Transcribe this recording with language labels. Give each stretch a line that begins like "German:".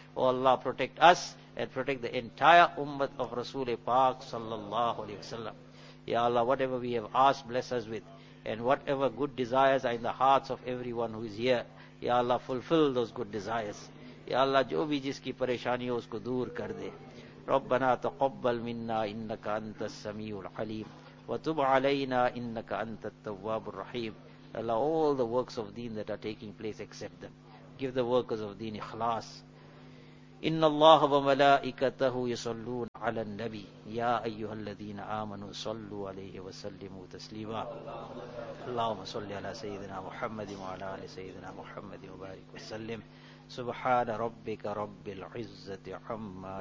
English: O Allah, protect us and protect the entire ummah of Rasul-e-Pak sallallahu alayhi wa sallam. Ya Allah, whatever we have asked, bless us with. And whatever good desires are in the hearts of everyone who is here, Ya Allah, fulfill those good desires.
Hindi: Ya Allah, jo bhi jiski pareshani ho, usko dur kar de.
Arabic: ربنا تقبل منا إنك أنت السميع العليم وتب علينا إنك أنت التواب الرحيم.
English: Allah, all the works of deen that are taking place, accept them. Give the workers of deen ikhlas.
Arabic: إن الله وملائكته يصلون على النبي يا أيها الذين آمنوا صلوا عليه وسلموا تسليما. اللهم صل على سيدنا محمد وعلى آل سيدنا محمد وبارك وسلم. سبحان ربك رب العزة عما